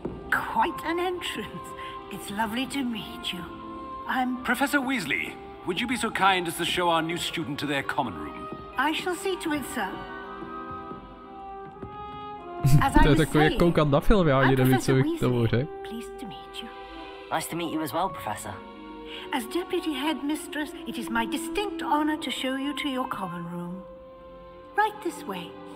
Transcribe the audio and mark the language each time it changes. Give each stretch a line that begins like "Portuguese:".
English: Quite an entrance. It's lovely to meet you. I'm... Professor Weasley, would you be so kind as to show our new student to their common room? I shall see to it, sir.
Czech: To je takový jak koukat na film, já ani nevím, co bych k tomu řekl.
English: Pleased to meet you. Nice to meet you as well, Professor. As Deputy Headmistress, it is my distinct honor to show you to your common room. Right this way.